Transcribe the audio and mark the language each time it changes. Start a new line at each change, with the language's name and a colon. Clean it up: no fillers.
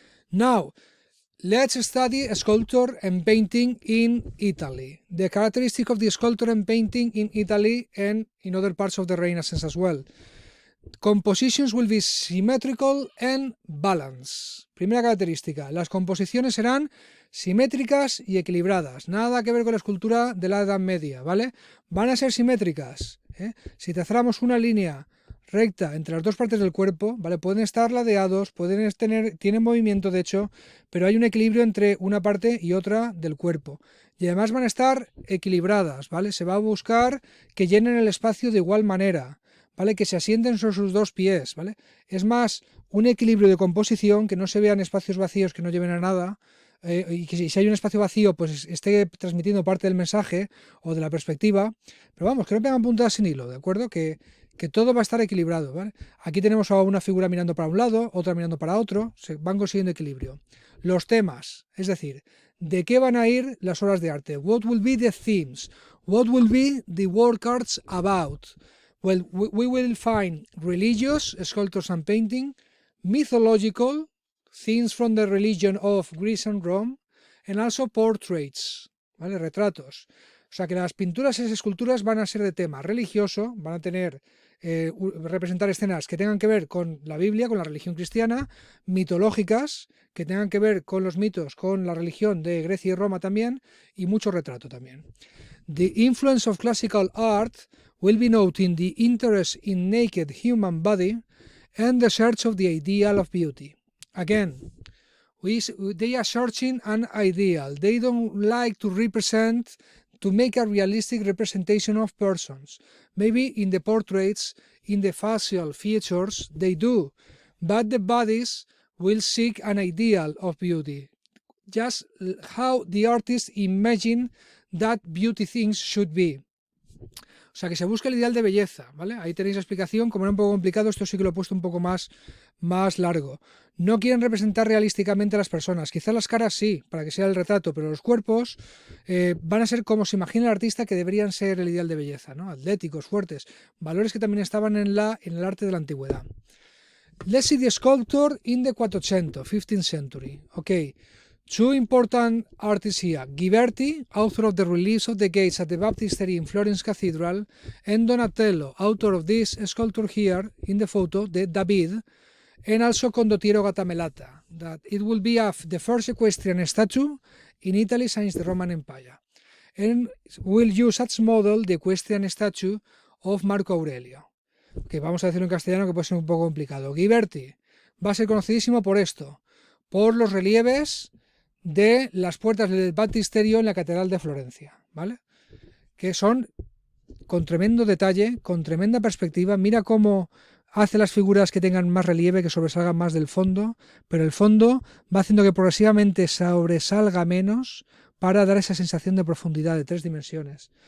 English: Now, let's study sculpture and painting in Italy. The characteristic of the sculpture and painting in Italy and in other parts of the Renaissance as well. Compositions will be symmetrical and balanced.
Spanish: Primera característica, las composiciones serán simétricas y equilibradas. Nada que ver con la escultura de la Edad Media, ¿vale? Van a ser simétricas. Si trazáramos una línea recta entre las dos partes del cuerpo, ¿vale? Pueden estar ladeados, tienen movimiento de hecho, pero hay un equilibrio entre una parte y otra del cuerpo. Y además van a estar equilibradas, ¿vale? Se va a buscar que llenen el espacio de igual manera, ¿vale? Que se asienten sobre sus dos pies, ¿vale? Es más un equilibrio de composición, que no se vean espacios vacíos que no lleven a nada, y que si hay un espacio vacío pues esté transmitiendo parte del mensaje o de la perspectiva, pero vamos, que no pegan puntadas sin hilo, ¿de acuerdo? Que todo va a estar equilibrado, ¿vale? Aquí tenemos a una figura mirando para un lado, otra mirando para otro, se van consiguiendo equilibrio. Los temas, es decir, ¿de qué van a ir las obras de arte?
English: What will be the themes? What will be the work arts about? Well, we will find religious, sculptures and painting, mythological, things from the religion of Greece and Rome, and also portraits, ¿vale?
Spanish: Retratos. O sea que las pinturas y las esculturas van a ser de tema religioso, van a tener representar escenas que tengan que ver con la Biblia, con la religión cristiana, mitológicas, que tengan que ver con los mitos, con la religión de Grecia y Roma también, y mucho retrato también.
English: The influence of classical art will be noting the interest in naked human body and the search of the ideal of beauty. Again, they are searching an ideal. They don't like to make a realistic representation of persons. Maybe in the portraits, in the facial features, they do, but the bodies will seek an ideal of beauty. Just how the artist imagine that beauty things should be.
Spanish: O sea, que se busca el ideal de belleza, ¿vale? Ahí tenéis la explicación. Como era un poco complicado, esto sí que lo he puesto un poco más largo. No quieren representar realísticamente a las personas. Quizás las caras sí, para que sea el retrato, pero los cuerpos van a ser como se imagina el artista que deberían ser el ideal de belleza, ¿no? Atléticos, fuertes, valores que también estaban en el arte de la antigüedad.
English: Let's see the sculptor in the 400, 15th century. Okay, two important artists here. Ghiberti, author of the reliefs of the gates at the Baptistery in Florence Cathedral, and Donatello, author of this sculpture here in the photo, the David, and also Condottiero Gattamelata, that it will be the first equestrian statue in Italy since the Roman Empire. And we'll use as model the equestrian statue of Marco Aurelio.
Spanish: Que vamos a decirlo en castellano que puede ser un poco complicado. Ghiberti va a ser conocidísimo por esto, por los relieves de las puertas del baptisterio en la Catedral de Florencia, ¿vale? Que son con tremendo detalle, con tremenda perspectiva. Mira cómo hace las figuras que tengan más relieve, que sobresalgan más del fondo, pero el fondo va haciendo que progresivamente sobresalga menos para dar esa sensación de profundidad de 3 dimensiones.